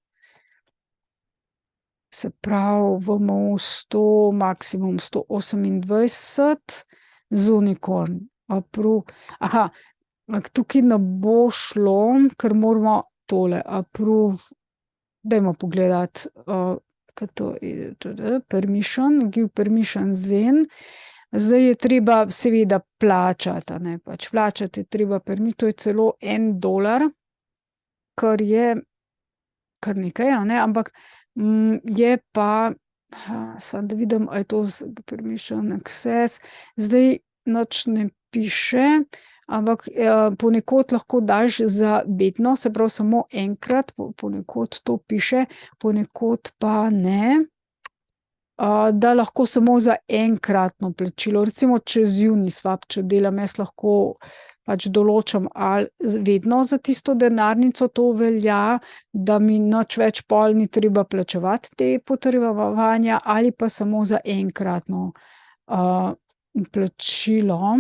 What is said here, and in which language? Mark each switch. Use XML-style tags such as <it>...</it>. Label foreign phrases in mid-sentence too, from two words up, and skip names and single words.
<sl>Se pravi VMO 100, maksimum 128, z unicorn, approve, tukaj ne bo šlo, ker moramo tole approve, dajmo pogledati, kaj to je,</sl> <en>permission, give permission Zen.</en> <sl>Zdaj je treba seveda plačati, a ne, pač plačati je treba to je celo $1, kar je kar nekaj, a ne, ampak, je pa, samo da vidim, a je to</sl> <en>permission access,</en> <sl>zdaj nič ne piše, ampak, ponekod lahko daš za vedno, se pravi samo enkrat, ponekod to piše, ponekod pa ne, da lahko samo za enkratno plačilo, recimo čez Uniswap, če delam jaz, lahko pač določam, ali vedno za tisto denarnico to velja, da mi nič več pol ni treba plačevati te potrjevanja, ali pa samo za enkratno, plačilo.</sl>